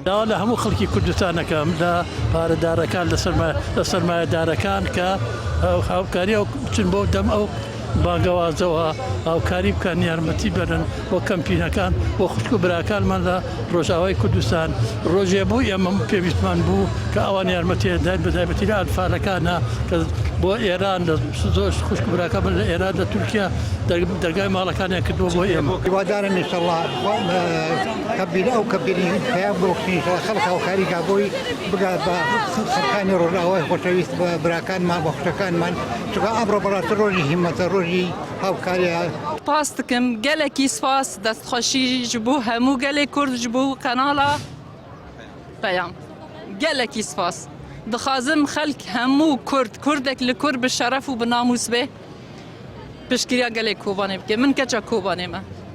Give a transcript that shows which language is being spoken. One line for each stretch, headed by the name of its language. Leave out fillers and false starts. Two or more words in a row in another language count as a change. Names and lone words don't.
Central Kurdish: داوا لە هەموو خەڵکی کوردستانەکەم لە پارەدارەکان لە سەرمایەدارەکان کە هاوکاری ئەو بچن بۆ دەم ئەو بانگەوازەوە هاوکاری بکەن یارمەتی بەرن بۆ کەمپینەکان بۆ خوشک و براکانمان لە ڕۆژاوای کوردستان ڕۆژێ بوو ئێمە پێویستمان بوو کە ئەوان یارمەتی دەداین بەتایبەتی لە ئەنفالەکانە کە بۆ ئێران زۆر خوشک و براکان لە ئێران لە تورکیا دەرگای ماڵەکانیان کردووە بۆ ئێمە. هیوادارم ئینشەڵڵا کەمپینە ئەو کەمپینی پێیام بۆخشین خەڵک هاوکاریکا بۆی بگات بە خەڵکانی ڕۆژاوای خۆشەویست بە براکانمان بە خوشەکانمان چونکە ئەمڕۆ بەڕاستی ڕۆژی هیمەتە ڕۆژی هاوکاریە.
Kurdish: سپاس دکم gelekî spas destxweşî ji bo hemû gelê Kurd ji bo qenala peyam gelekî spas dixwazim xelk hemû Kurdek li Kurd bi şeref û bi namûs bê piştgiriya gelê Kobanê bike min keça Kobanê me.